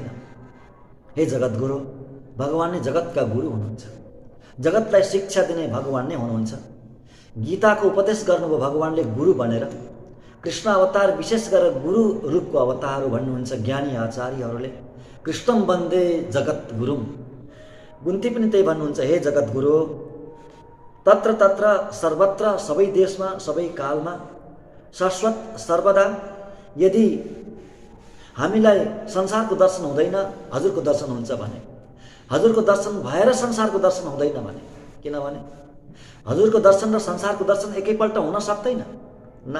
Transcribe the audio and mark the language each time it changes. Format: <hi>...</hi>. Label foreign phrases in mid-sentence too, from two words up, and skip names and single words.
<ne>हे जगद्गुरु, भगवान नै जगतका गुरु हुनुहुन्छ, जगतलाई शिक्षा दिने भगवान नै हुनुहुन्छ। गीताको उपदेश गर्नुभयो भगवानले गुरु बनेर। कृष्ण अवतार विशेष गरेर गुरु रूपको अवतार भन्नुहुन्छ ज्ञानी आचार्यहरूले।</ne> <sa>कृष्णम वन्दे जगत गुरुम,</sa> <ne>गुन्ती पनि त्यही भन्नुहुन्छ,</ne> <sa>हे जगद्गुरु, तत्र तत्र सर्वत्र,</sa> <ne>सबै देशमा सबै कालमा, शाश्वत सर्वदा, यदि हामीलाई संसारको दर्शन हुँदैन, हजुरको दर्शन हुन्छ भने, हजुरको दर्शन भएर संसारको दर्शन हुँदैन भने, किनभने हजुरको दर्शन र संसारको दर्शन एकैपल्ट हुन सक्दैन न।</ne>